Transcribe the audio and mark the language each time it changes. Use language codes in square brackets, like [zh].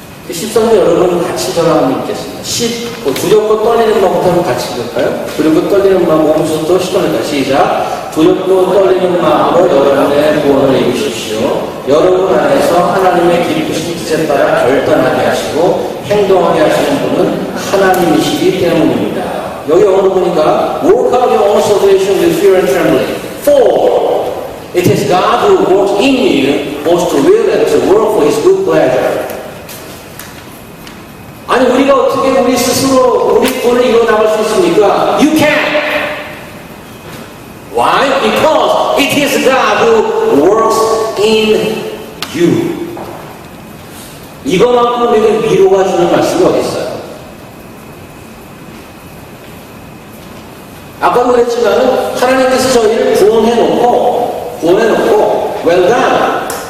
[ko] 13절 여러분 같이 저랑 읽겠습니다. 10, 두렵고 떨리는 마음부터 한번 같이 읽을까요? 두렵고 떨리는 마음 몸부터 시작합니다. 시작. 두렵고 떨리는 마음으로 여러분의 구원을 이루십시오. 여러분 안에서 하나님의 기쁘신 뜻에 따라 결단하게 하시고 행동하게 하시는 분은 하나님이시기 때문입니다. 여기 오늘 보니까 [en] work out your own salvation with fear and trembling. For it is God who works in you both to will and to work for His good pleasure. [ko] 아니 우리가 어떻게 우리 스스로 우리 구원을 이뤄나갈 수 있습니까? [en] You can. Why? Because it is God who works in you. [ko] 이거만큼 우리에게 위로가 주는 말씀이 어디 있어요? 아까도 그랬지만 하나님께서 저희를 구원해놓고 [en] well done.